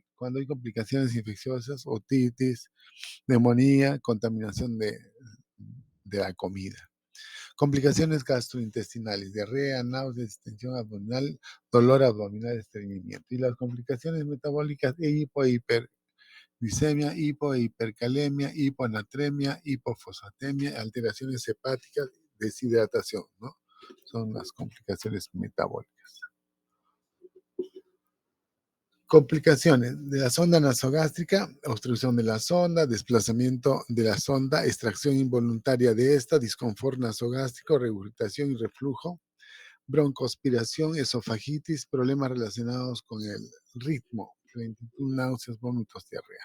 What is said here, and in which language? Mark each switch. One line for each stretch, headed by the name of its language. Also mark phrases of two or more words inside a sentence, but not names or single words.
Spanish: Cuando hay complicaciones infecciosas, otitis, neumonía, contaminación de la comida. Complicaciones gastrointestinales, diarrea, náuseas, distensión abdominal, dolor abdominal, estreñimiento. Y las complicaciones metabólicas, glicemia, hipo e hipercalemia, hiponatremia, hipofosfatemia, alteraciones hepáticas, deshidratación, ¿no? Son las complicaciones metabólicas. Complicaciones de la sonda nasogástrica, obstrucción de la sonda, desplazamiento de la sonda, extracción involuntaria de esta, disconfort nasogástrico, regurgitación y reflujo, broncoaspiración, esofagitis, problemas relacionados con el ritmo, lentitud, náuseas, vómitos, diarrea.